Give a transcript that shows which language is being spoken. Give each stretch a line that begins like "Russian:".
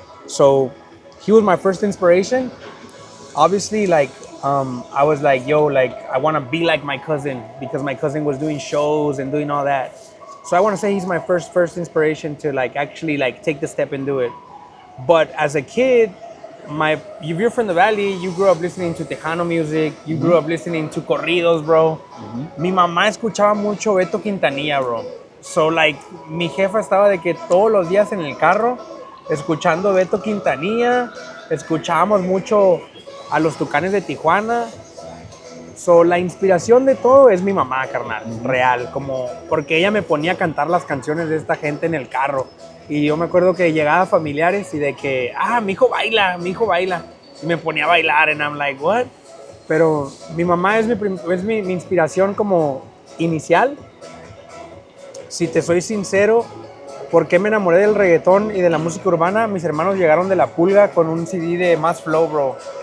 English: So he was my first inspiration. Obviously, like I was like, yo, like I want to be like my cousin because my cousin was doing shows and doing all that. So I want to say he's my first inspiration to like actually like take the step and do it. But as a kid, if you're from the valley, you grew up listening to Tejano music, you grew up listening to corridos, bro.
Spanish: Mi mamá escuchaba mucho Beto Quintanilla, bro.
English: So like
Spanish: mi jefa estaba de que todos los días en el carro escuchando Beto Quintanilla, escuchábamos mucho a los Tucanes de Tijuana. So, la inspiración de todo es mi mamá, carnal, real, como porque ella me ponía a cantar las canciones de esta gente en el carro. Y yo me acuerdo que llegaba familiares y de que, mi hijo baila, mi hijo baila. Y me ponía a bailar,
English: and I'm like, what?
Spanish: Pero mi mamá es mi inspiración como inicial. Si te soy sincero, ¿por qué me enamoré del reggaetón y de la música urbana? Mis hermanos llegaron de La Pulga con un CD de Más Flow, bro.